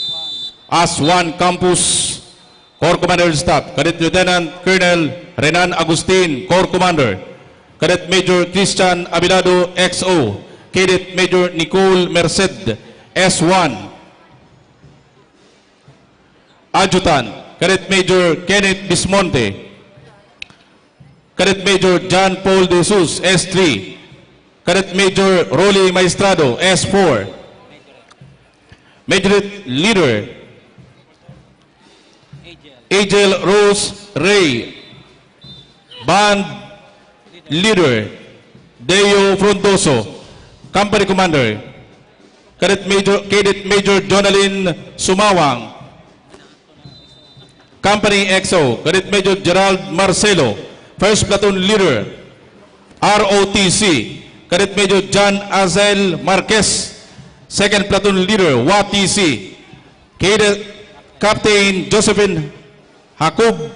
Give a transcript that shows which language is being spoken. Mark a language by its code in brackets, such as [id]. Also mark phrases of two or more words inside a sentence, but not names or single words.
[en] AS1 Campus, Corps Commander Staff, Cadet Lieutenant Colonel Renan Agustin, Corps Commander. Cadet Major Christian Abilado, XO. Cadet Major Nicole Merced, S1. Adjutant, Cadet Major Kenneth Bismonte. Cadet Major John Paul De Jesus, S3. Cadet Major Rolly Maestrado, S4. Majorette Leader, Angel Rose Ray. Band Leader, Deo Frondoso. Company Commander, Cadet Major Jonalyn Sumawang. Company XO, Cadet Major Gerald Marcelo. First Platoon Leader, ROTC, Cadet Major John Azel Marquez. Second Platoon Leader, WATC, Cadet Captain Josephine Hakub.